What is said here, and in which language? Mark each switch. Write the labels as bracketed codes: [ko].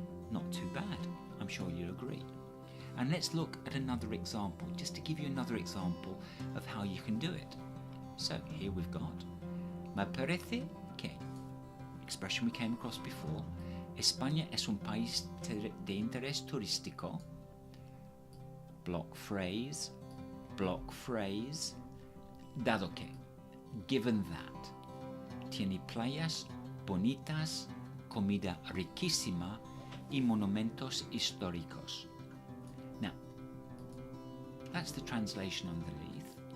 [en] Not too bad, I'm sure you'll agree. And let's look at another example, just to give you another example of how you can do it. So here we've got me parece que, expression we came across before. [es] España es un país de interés turístico. [en] Block phrase, dado que, given that. [es] Tiene playas bonitas, comida riquísima y monumentos históricos. [en] Now, that's the translation underneath.